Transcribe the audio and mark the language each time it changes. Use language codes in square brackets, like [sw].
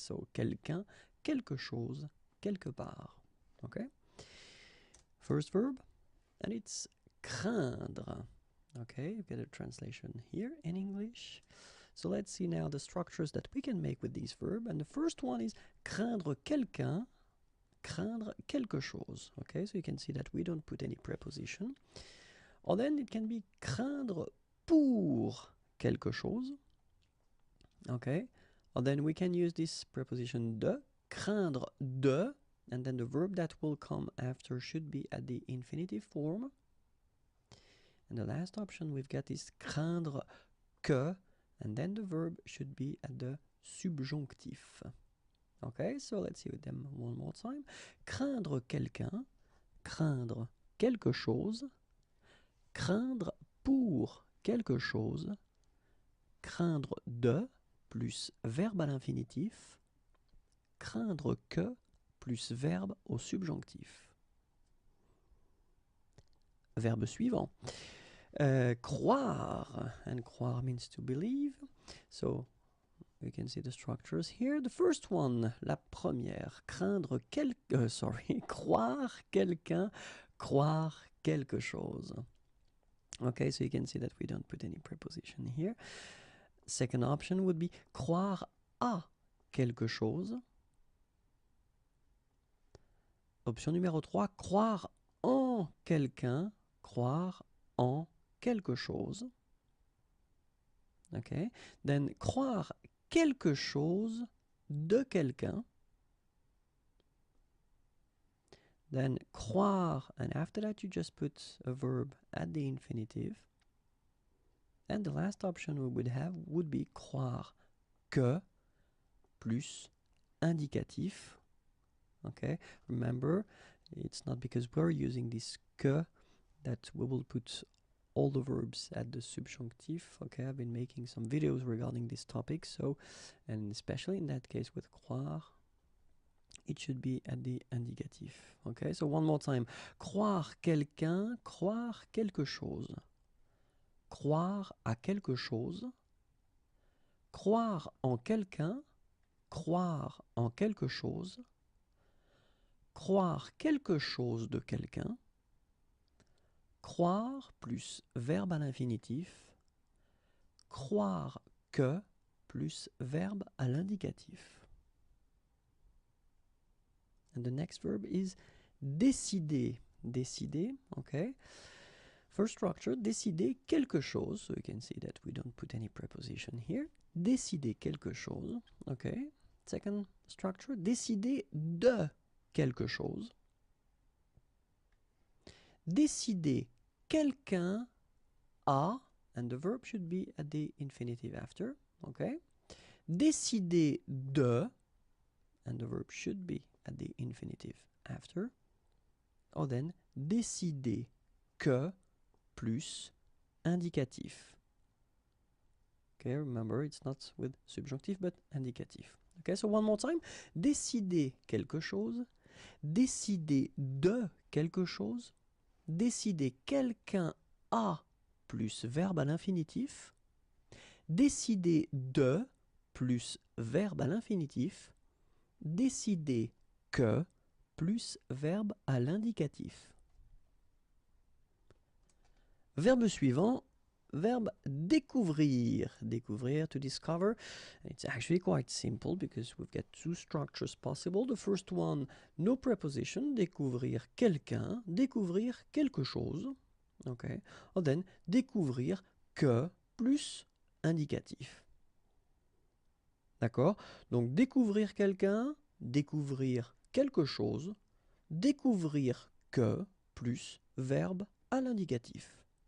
[fr] So, quelqu'un, quelque chose, quelque part. [en] Okay? First verb, and it's craindre. Okay, you get a translation here in English. So let's see now the structures that we can make with these verbs. And the first one is [fr] craindre quelqu'un, craindre quelque chose. [en] Okay, so you can see that we don't put any preposition. Or then it can be [fr] craindre pour quelque chose. [en] Okay, or then we can use this preposition de, [fr] craindre de, [en] and then the verb that will come after should be at the infinitive form. And the last option we've got is [fr] craindre que, [en] and then the verb should be at the subjonctif. Okay, so let's see them one more time. [fr] Craindre quelqu'un, craindre quelque chose, craindre pour quelque chose, craindre de plus verbe à l'infinitif, craindre que plus verbe au subjonctif. Verbe suivant. [en] Croire, and croire means to believe. So we can see the structures here. The first one, [fr] la première, craindre croire quelqu'un, croire quelque chose. [en] Okay, so you can see that we don't put any preposition here. Second option would be [fr] croire à quelque chose. Option numéro 3, croire en quelqu'un, croire en quelque chose. Okay. [en] Then [fr] croire quelque chose de quelqu'un. [en] Then croire, and after that you just put a verb at the infinitive. And the last option we would have would be [fr] croire que plus indicatif. [en] Okay, remember, it's not because we're using this que that we will put all the verbs at the subjunctive. Okay, I've been making some videos regarding this topic, so, and especially in that case with croire, it should be at the indicatif. Okay, so one more time. [fr] Croire quelqu'un, croire quelque chose. Croire à quelque chose. Croire en quelqu'un, croire en quelque chose. Croire quelque chose de quelqu'un. Croire plus verbe à l'infinitif. Croire que plus verbe à l'indicatif. [en] And the next verb is décider. Décider, okay. First structure, [fr] décider quelque chose. [en] So you can see that we don't put any preposition here. [fr] Décider quelque chose, okay. [en] Second structure, [fr] décider de quelque chose. [en] Décider quelqu'un a, and the verb should be at the infinitive after, okay. Décider de, and the verb should be at the infinitive after. [fr] Or then, décider que plus indicatif. [en] Okay, remember, it's not with subjonctif, but indicatif. Okay, so one more time. [fr] Décider quelque chose. Décider de quelque chose. Décider quelqu'un a plus verbe à l'infinitif. Décider de plus verbe à l'infinitif. Décider que plus verbe à l'indicatif. Verbe suivant, verbe découvrir. [en] Découvrir, to discover. It's actually quite simple because we've got two structures possible. The first one, no preposition, [fr] découvrir quelqu'un, découvrir quelque chose. [en] Okay. Or then, [fr] découvrir que plus indicatif. D'accord? Donc, découvrir quelqu'un, découvrir quelque chose, découvrir que plus verbe à l'indicatif.